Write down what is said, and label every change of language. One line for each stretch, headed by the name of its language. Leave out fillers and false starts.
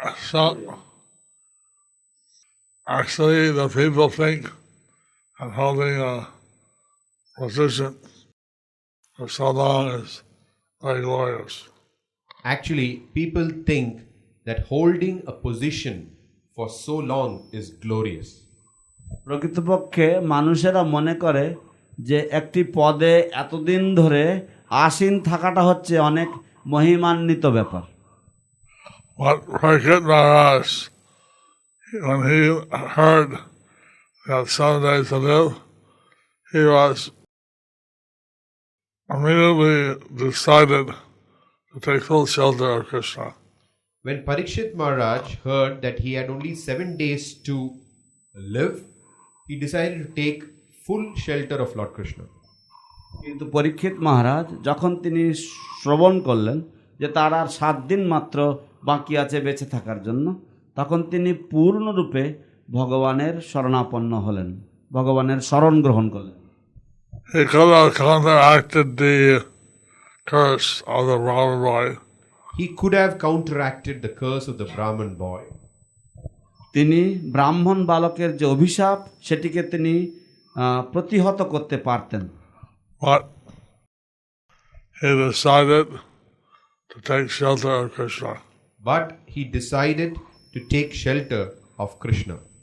English: So, actually, the people think that holding a position for so long is very glorious. Actually, people think that holding a position for so long is glorious.
Bangla: প্রকৃতপক্ষে মানুষেরা মনে করে যে একটি পদে এতদিন ধরে আসীন থাকাটা হচ্ছে অনেক মহিমান্বিত ব্যাপার।
English: But Parikshit Maharaj, when he heard that someday to live, he was immediately decided to take full shelter of Krishna. When Parikshit Maharaj heard that he had only 7 days to live, he decided to take full shelter of Lord Krishna.
Bangla: কিন্তু পরীক্ষিত মহারাজ যখন তিনি শ্রবণ করলেন যে তার আর 7 দিন মাত্র বাকি আছে বেঁচে থাকার জন্য, তখন তিনি পূর্ণরূপে ভগবানের শরণাপন্ন হলেন, ভগবানের শরণ গ্রহণ করলেন।
English: He could have counteracted the curse of the Brahman boy. He could have counteracted the curse of the Brahman boy.
Bangla: তিনি ব্রাহ্মণ বালকের যে অভিশাপ সেটিকে তিনি প্রতিহত করতে পারতেন।
English: But he decided to take shelter of Krishna. But he decided to take shelter of Krishna.